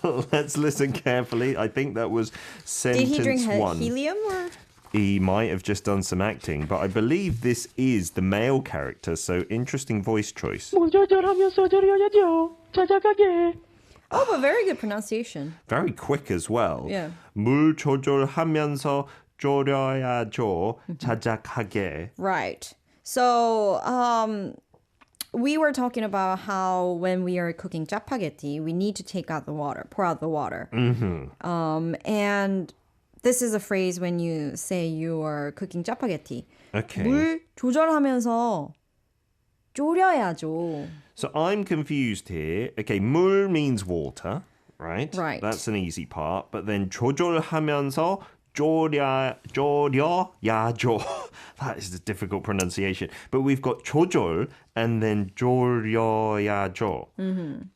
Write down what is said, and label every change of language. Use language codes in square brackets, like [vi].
[en] Let's listen carefully. I think that was Did he drink sentence one. helium or? He might have just done some acting, but I believe this is the male character, so interesting voice choice. [ko] 조절하면서 졸여야죠. 자작하게. [en] Oh, but very good pronunciation. Very quick as well. Yeah. [ko] 물 조절하면서 졸여야죠. 자작하게. [en] Right. So, we were talking about how when we are cooking 짜파게티, we need to take out the water, pour out the water. And this is a phrase when you say you are cooking 짜파게티. Okay. [ko] 물 조절하면서 졸여야죠. [en] So I'm confused here. Okay, 물 means water, right? Right. That's an easy part. But then [ko] 조절하면서 졸여야죠. [en] That is a difficult pronunciation. But we've got 조절 and then 졸여야죠.